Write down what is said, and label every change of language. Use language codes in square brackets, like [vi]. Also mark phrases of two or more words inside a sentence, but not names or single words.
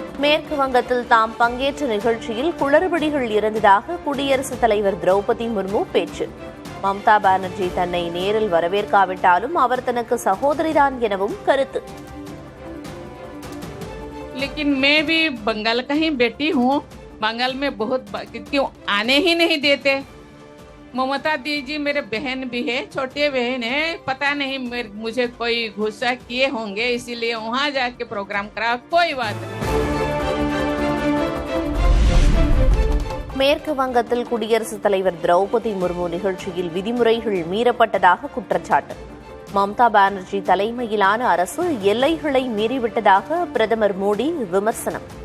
[ta] மேற்கு வங்கத்தில் தாம் பங்கேற்ற நிகழ்ச்சியில் குளறுபடிகள் இருந்ததாக குடியரசுத் தலைவர் திரௌபதி முர்மு பேச்சு. மம்தா பானர்ஜி தன்னை நேரில் வரவேற்காவிட்டாலும் அவர் தனக்கு சகோதரிதான் எனவும் கருத்து. [hi] लेकिन मैं भी बंगाल का ही बेटी हूँ. बंगाल में बहुत क्यों आने ही नहीं देते. ममता दीदी मेरे बहन भी है, छोटे बहन है. पता नहीं मुझे कोई गुस्सा किए होंगे, इसीलिए वहाँ जाके प्रोग्राम करा. कोई बात नहीं. [ta] மேற்கு வங்கத்தில் குடியரசுத் தலைவர் திரௌபதி முர்மு நிகழ்ச்சியில் விதிமுறைகள் மீறப்பட்டதாக குற்றச்சாட்டு. மம்தா பானர்ஜி தலைமையிலான அரசு எல்லைகளை மீறிவிட்டதாக பிரதமர் மோடி விமர்சனம்.